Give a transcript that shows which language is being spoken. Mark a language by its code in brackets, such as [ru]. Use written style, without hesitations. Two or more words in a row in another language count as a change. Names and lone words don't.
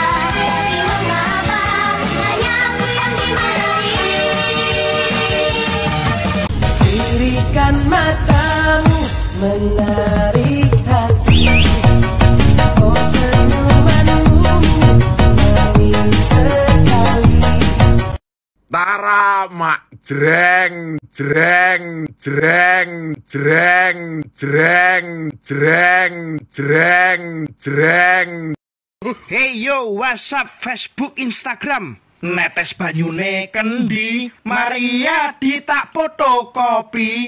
[id] Tapi mengapa hanya aku yang dimarahi? Sirikan matamu menarik hati, oh senyumanmu manis sekali. Tara mak jreng jreng jreng jreng jreng jreng jreng jreng. [en] Hey yo, what's up Facebook, Instagram? [jv] Netes banyune kendi, Maria ditak fotokopi.